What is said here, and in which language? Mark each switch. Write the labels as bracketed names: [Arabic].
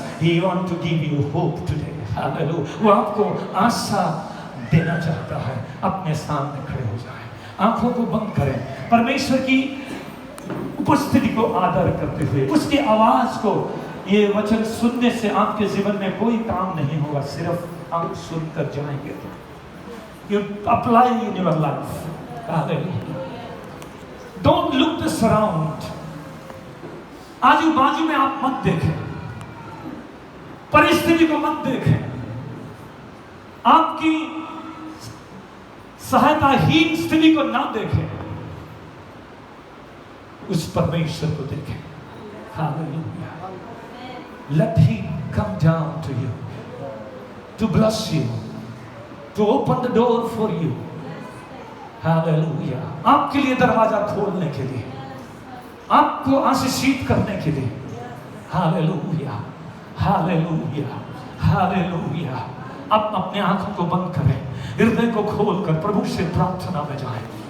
[English] He wants to give you hope today. Hallelujah. [Hindi] वो आपको आशा देना चाहता है। अपने सामने खड़े हो जाएं, आंखों को बंद करें, परमेश्वर की उपस्थिति को आदर करते हुए, उसकी आवाज को, ये वचन सुनने से आपके जीवन में कोई काम नहीं होगा, सिर्फ आप सुनकर जाएंगे। [English] You apply in your life. Hallelujah. Don't look this around. [Hindi] आजू बाजू में आप मत देखें, परिस्थिति को मत देखें, आपकी सहायताहीन स्थिति को ना देखें, उस परमेश्वर को देखें। [English] Hallelujah. Let Him come down to you, to bless you, to open the door for you. Hallelujah. [Hindi] आपके लिए दरवाजा खोलने के लिए, आपको आशीषित करने के लिए. [English] Hallelujah. Hallelujah. Hallelujah. [Hindi] अब अपने आंखों को बंद करें, हृदय को खोलकर प्रभु से प्रार्थना में जाएं.